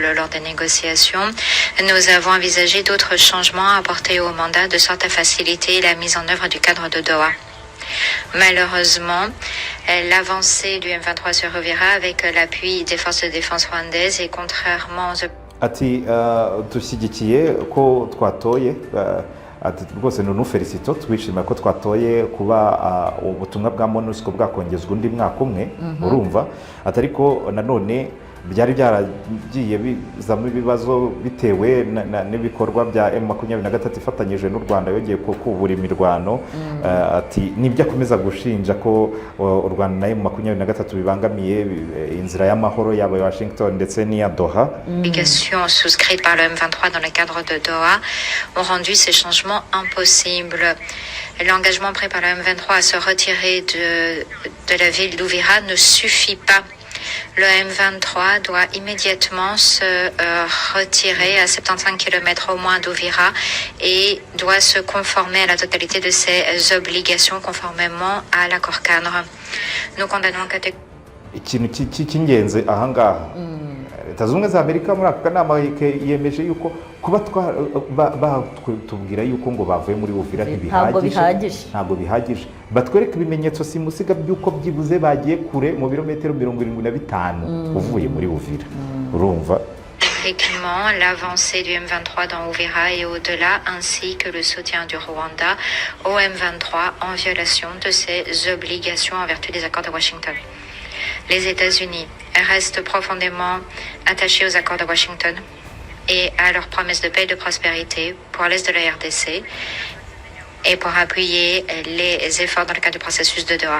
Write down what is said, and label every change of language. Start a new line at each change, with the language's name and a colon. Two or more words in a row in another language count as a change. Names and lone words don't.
French: Lors des négociations, nous avons envisagé d'autres changements apportés au mandat de sorte à faciliter la mise en œuvre du cadre de Doha. Malheureusement, l'avancée du M23 se reverra avec l'appui des forces de défense rwandaises et contrairement aux
Kinyarwanda: ati dushyigikiye ko twatoye ati rwose ni felicito twishimira ko twatoye kuba ubutumwa bwa MONUSCO bwakongezwa undi mwaka umwe urumva atari ko nanone byari byaragiye bizamo ibibazo bitewe n'ibikorwa bya M23 ifatanyije n'u Rwanda yongeye kubura imirwano ati nibyo akomeza gushinja ko u Rwanda na M23 bibangamiye inzira y'amahoro yaba Washington ndetse n'iya Doha.
French: Obligations souscrites par le M23 dans le cadre de Doha ont rendu ces changements impossibles. L'engagement pris par le M23 à se retirer de la ville d'Uvira ne suffit pas. Le M23 doit immédiatement se retirer à 75 km au moins d'Uvira et doit se conformer à la totalité de ses obligations conformément à l'accord cadre. Nous condamnons catégoriquement.
Kinyarwanda: Ikintu cy'ingenzi ahangaha Leta Zunze Ubumwe za Amerika muri aka kanama yemeje yuko kuba batubwira yuko ngo bavuye muri Uvira ntabwo bihagije batwereka ibimenyetso simusiga by'uko byibuze bagiye kure mu birometero 75 uvuye muri Uvira urumva.
French: L'avancée du M23 dans Uvira et au-delà, ainsi que le soutien du Rwanda au M23 en violation de ses obligations en vertu des accords de Washington. Les États-Unis restent profondément attachés aux accords de Washington et à leurs promesses de paix et de prospérité pour l'Est de la RDC et pour appuyer les efforts dans le cadre du processus de Doha.